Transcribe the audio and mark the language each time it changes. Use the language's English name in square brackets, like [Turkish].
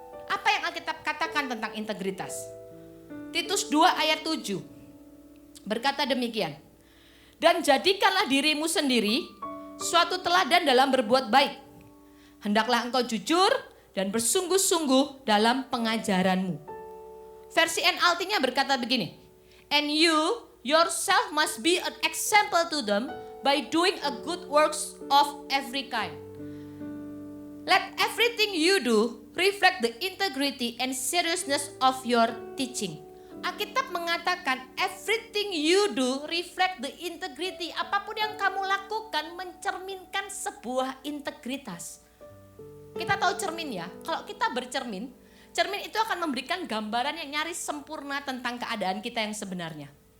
[Indonesian] Apa yang Alkitab katakan tentang integritas? Titus 2 ayat 7 berkata demikian. Dan jadikanlah dirimu sendiri suatu teladan dalam berbuat baik. Hendaklah engkau jujur dan bersungguh-sungguh dalam pengajaranmu. Versi NLT-nya berkata begini, [English] and you yourself must be an example to them by doing a good works of every kind. Let everything you do reflect the integrity and seriousness of your teaching. [Indonesian] Alkitab mengatakan [English] everything you do reflect the integrity. [Indonesian] Apapun yang kamu lakukan mencerminkan sebuah integritas. Kita tahu cermin ya, kalau kita bercermin, cermin itu akan memberikan gambaran yang nyaris sempurna tentang keadaan kita yang sebenarnya.